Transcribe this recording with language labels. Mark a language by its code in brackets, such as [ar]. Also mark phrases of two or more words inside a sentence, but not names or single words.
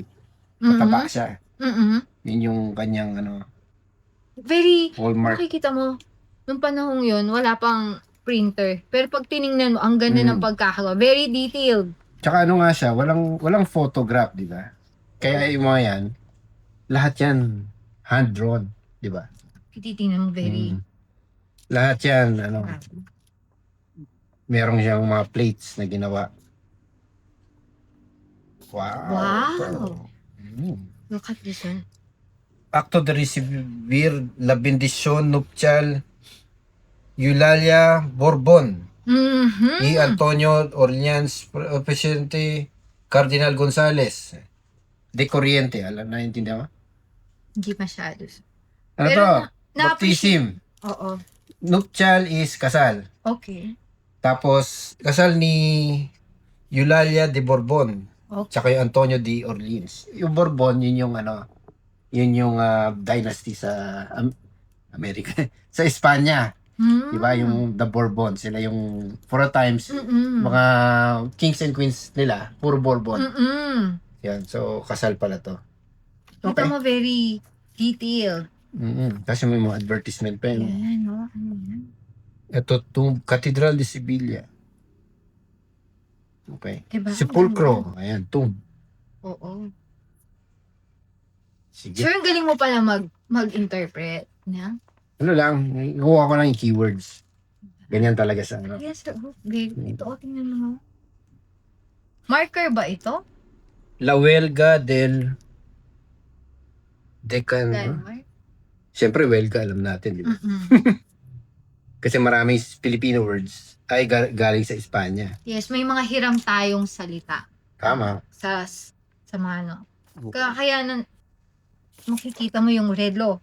[tl] Pataba siya. Yun yung kanyang [en] Very, hallmark. [tl] makikita mo, nung panahong yun, wala pang printer. Pero pag tiningnan mo, ang ganda ng pagkakagawa. [en] Very detailed. [tl] Tsaka nga siya, walang photograph, di ba? Kaya yung mga yan, lahat yan hand-drawn, di ba? Titingnan mo, very. Lahat yan, merong siyang mga plates na ginawa. [en] Wow. Look at this one. [es] Acto de recibir la bendición nupcial Eulalia Borbon y Antonio Orleans, Presidente Cardinal Gonzales de Corriente. [tl] Alam na, intindihan mo? Hindi masyado. Ano Pero to? Baptism. Oo. [en] Nuptial is kasal. Okay. [tl] Tapos, kasal ni Eulalia de Bourbon. [en] Okay. [tl] Tsaka yung Antonio de Orleans. Yung Bourbon, yun yung dynasty sa Amerika. Sa Espanya. Diba? Yung the Bourbon. Sila yung, [en] for a times, mga kings and queens [tl] nila, puro Bourbon. Yan. So, kasal pala to. Kita mo [en] very detailed. [tl] Kasi may mga advertisement pa yun. Yan, no? Ano yan? Ito, Cathedral de Sevilla. [en] Okay. [tl] Diba? Sepulcro. Ayan, tomb. Oo. Sige. Sure, ang galing mo pala mag-interpret. Na? Ano lang, kuha ko lang yung keywords. Ganyan talaga sa [en] Yes, sir. Oh, babe. [tl] Ito, tingnan mo. Marker ba ito? [es] La Huelga del Decan. [tl] Denmark? Siyempre, Huelga, alam natin, di ba? Kasi maraming [en] Filipino words [tl] ay galing sa Espanya. Yes, may mga hiram tayong salita. Tama. Sa mga kaya makikita mo yung redlo.